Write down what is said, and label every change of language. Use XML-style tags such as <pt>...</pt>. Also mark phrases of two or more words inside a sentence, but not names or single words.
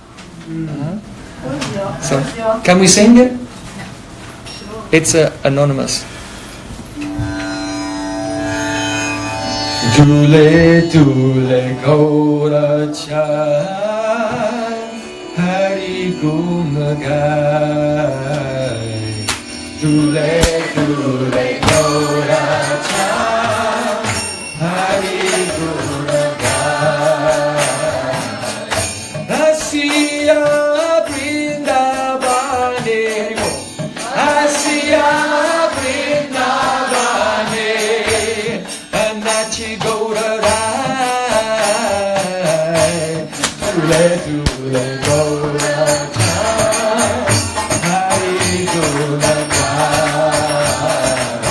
<en>So, can we sing it? It's anonymous.</en> <bn>দুলে দুলে গৌরা চান হরি গুণ গাই. দুলে দুলে গৌরা চান হরি গুণ গাই. আসিয়া বৃন্দাবনে গো. আসিয়া বৃন্দাবনে. And নাচি গৌরা রায়. দুলে দুলে গৌরা চান হরি গুণ গাই.</bn>